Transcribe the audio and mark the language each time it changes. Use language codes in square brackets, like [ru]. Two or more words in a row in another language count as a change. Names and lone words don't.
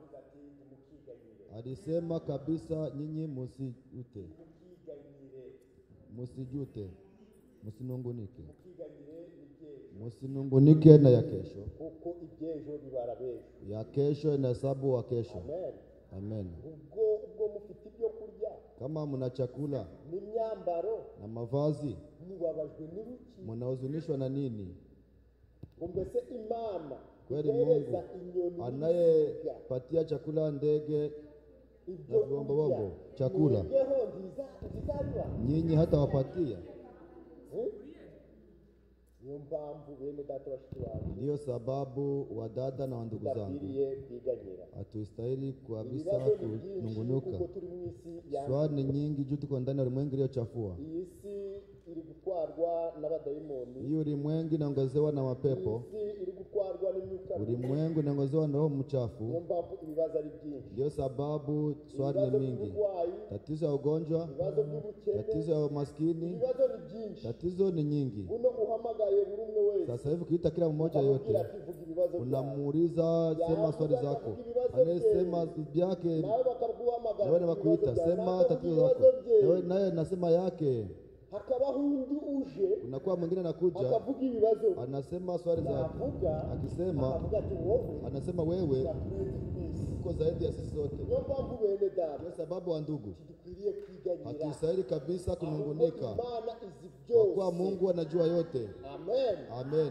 [sw] Alisema kabisa nyinyi msijute. Msijute. Msinungunike. Msinungunike na ya kesho. [rw] Kuko ibyejo bibarabeje. [sw] Ya kesho inahesabu wa kesho. Amen. Amen. [rw] Ubwo mufite ibyo kurya. [sw] Kama mna chakula [rw] N'imyambaro [sw] na mavazi, [rw] mubabajwe n'ibiki? [sw] mnahuzunishwa na nini? [rw] Mbese Imana [sw] Kweli Mungu anayepatia chakula ndege na bombo chakula, nyinyi hata wapatia. Ndiyo sababu wadada na wandugu zangu hatustahili kabisa kunungunuka. Swali nyingi juu tuko ndani ya ulimwengu iliyochafua. [rw] Iri gutwarwa n'abadayimoni. [sw] Hii ulimwengu inaongozewa na mapepo. [rw] Iri gutwarwa n'imyuka. [sw] Ulimwengu inaongozewa na roho mchafu. [rw] Ibibazo ari byinshi. [sw] Ndio sababu swali ni mingi. Tatizo ya ugonjwa, tatizo ya maskini, tatizo ni nyingi. [rw] Uno uhamagaye buri umwe wese. [sw] Sasa hivi kuita kila mmoja yote, unamuuliza sema swali zako. Anasema byake, nawe nakuita sema tatizo zako. Nawe nasema yake. [rw] Hakabaho undi uje, [sw] unakuwa mwingine anakuja [rw] akavuga ibibazo, [sw] anasema swali zake, akisema anasema wewe uko zaidi ya sisi sote. Kwa sababu wa ndugu hatustahili kabisa kunungunika, kwa kuwa Mungu anajua yote. Amen. Amen.